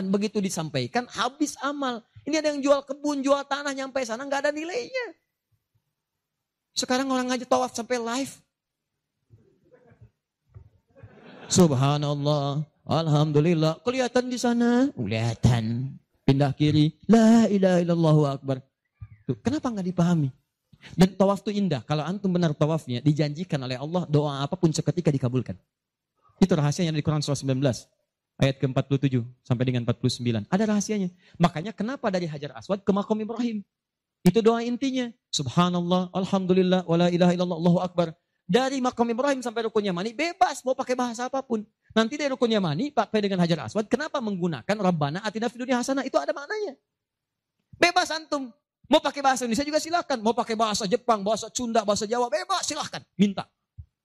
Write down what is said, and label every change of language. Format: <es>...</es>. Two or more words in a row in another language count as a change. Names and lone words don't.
<id>Begitu disampaikan habis amal. Ini ada yang jual kebun, jual tanah nyampe sana nggak ada nilainya. Sekarang orang aja tawaf sampai live.</id> <ar>سبحان الله، الحمد لله.</ar> <id>Kelihatan di sana, kelihatan. Pindah kiri,</id> <ar>لا إله إلا الله أكبر.</ar> <id>Tuh, kenapa nggak dipahami? Dan tawaf itu indah. Kalau antum benar tawafnya, dijanjikan oleh Allah doa apapun seketika dikabulkan. Itu rahasianya di Quran surah 19 ayat ke-47 sampai dengan 49. Ada rahasianya. Makanya kenapa dari Hajar Aswad ke Maqam Ibrahim? Itu doa intinya.</id> <ar>سبحان الله، والحمد لله، ولا إله إلا الله، الله أكبر.</ar> <id>Dari Maqam Ibrahim sampai Rukun Yamani bebas mau pakai bahasa apapun. Nanti dari Rukun Yamani pakai dengan Hajar Aswad. Kenapa menggunakan</id> <ar>ربنا آتنا في الدنيا حسنة?</ar> <id>Itu ada maknanya. Bebas antum. Mau pakai bahasa Indonesia juga silakan. Mau pakai bahasa Jepang, bahasa Sunda, bahasa Jawa, bebas silahkan.</id>